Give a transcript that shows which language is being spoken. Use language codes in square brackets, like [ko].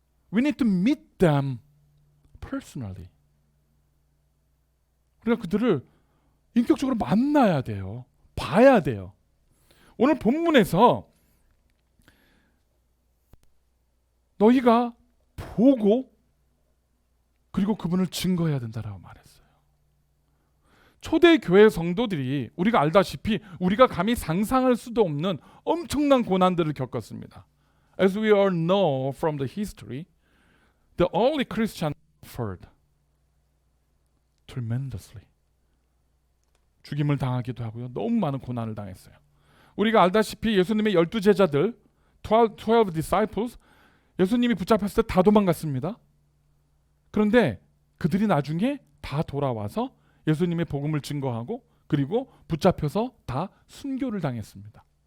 [en] We need to meet them personally. [ko] 우리가 그들을 인격적으로 만나야 돼요. 봐야 돼요. 오늘 본문에서 너희가 보고 그리고 그분을 증거해야 된다라고 말했어요. 초대교회 성도들이 우리가 알다시피 우리가 감히 상상할 수도 없는 엄청난 고난들을 겪었습니다. [en] As we all know from the history, the early Christians suffered tremendously. [ko] 죽임을 당하기도 하고요. 너무 많은 고난을 당했어요. 우리가 알다시피 예수님의 12제자들, [en] 12 disciples, [ko] 예수님이 붙잡혔을 때 다 도망갔습니다. 그런데 그들이 나중에 다 돌아와서 예수님의 복음을 증거하고 그리고 붙잡혀서 다 순교를 당했습니다.